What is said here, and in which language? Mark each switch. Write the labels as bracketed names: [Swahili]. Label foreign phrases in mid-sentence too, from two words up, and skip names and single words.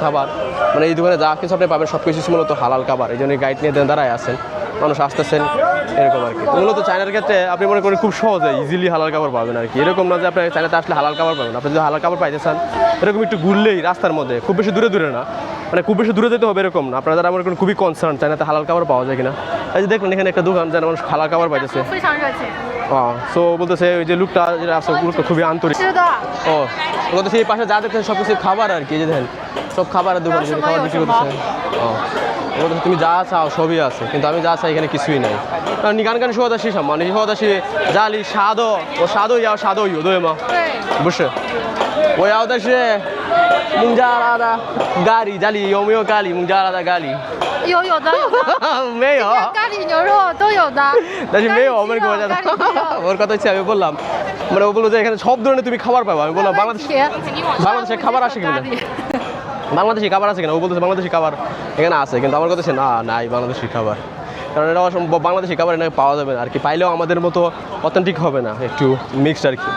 [Bangla] খাবার মানে এই দোকানে যা কিছু আপনি পাবেন সব কিছু মূলত হালাল খাবার এই জন্য গাইড নিয়ে দাঁড়ায় আছেন মানুষ আসতেছেন এরকম আর কি মূলত চায়নার ক্ষেত্রে আপনি মনে করেন খুব সহজে ইজিলি হালাল খাবার পাবেন আর কি এরকম না যে আপনি চায়নাতে আসলে হালাল খাবার পাবেন আপনি যদি হালাল খাবার পাইতে চান এরকম একটু ঘুরলেই রাস্তার মধ্যে খুব বেশি দূরে না মানে খুব বেশি দূরে যেতে হবে এরকম না আপনারা যারা মনে করেন খুবই কনসার্ন চায়নাতে হালাল খাবার পাওয়া যায় কিনা এই যে দেখলেন এখানে একটা দোকান যেন মানুষ হালাল খাবার পাইতেছে [Chinese] 非常热情。 [Bangla] সো বলতেছে ওই যে লোকটা যেটা আছে লোকটা খুবই আন্তরিক [Chinese] 吃的， [Bangla] ও বলতেছে এই পাশে যা দেখছেন সব কিছু খাবার আর কি এই যে দেখেন সব খাবারের দোকান খাবার বিক্রি করতেছে ও বলতে তুমি যা চাও সবই আছে, কিন্তু আমি যা চাই এখানে কিছুই নাই. [Chinese] 你刚刚说的是什么？你说的是家里啥都，我啥都要，啥都有，对吗？对。不是，我要的是孟加拉的咖喱，家里有没有咖喱？孟加拉的咖喱？有的。没有。咖喱牛肉都有的。但是没有我们国家的。 [Bangla] ওর কথা হচ্ছে আমি বললাম মানে ও বললো যে এখানে সব ধরনের তুমি খাবার পাবো, আমি বললাম বাংলাদেশে খাবার আসে কিনা, বাংলাদেশি খাবার আছে কিনা, ও বলতেছে বাংলাদেশি খাবার এখানে আছে, কিন্তু আমার কথা হচ্ছে না নাই বাংলাদেশি খাবার, কারণ এটা অসম্ভব, বাংলাদেশি খাবার এখানে পাওয়া যাবে না আর কি, পাইলেও আমাদের মতো অথেন্টিক হবে না, একটু মিক্সড আর কি.